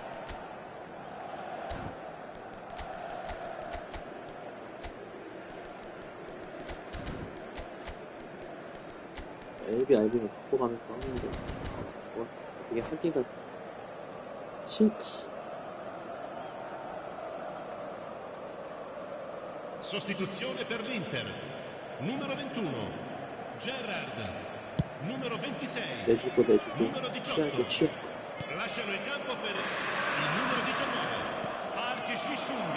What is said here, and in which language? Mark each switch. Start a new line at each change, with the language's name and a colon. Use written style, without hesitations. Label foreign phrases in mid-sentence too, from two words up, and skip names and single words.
Korean: LBRB는 바꿔가면서 하는데 되게 하기가 싫다.
Italian: Sostituzione per l'Inter. Numero 21, Gerrard. Numero 26,
Korean: 내주고
Italian: numero
Korean: 취할 거
Italian: 18.
Korean: 취할 거.
Italian: Lasciano il campo per il numero 19, Park Ji-sung.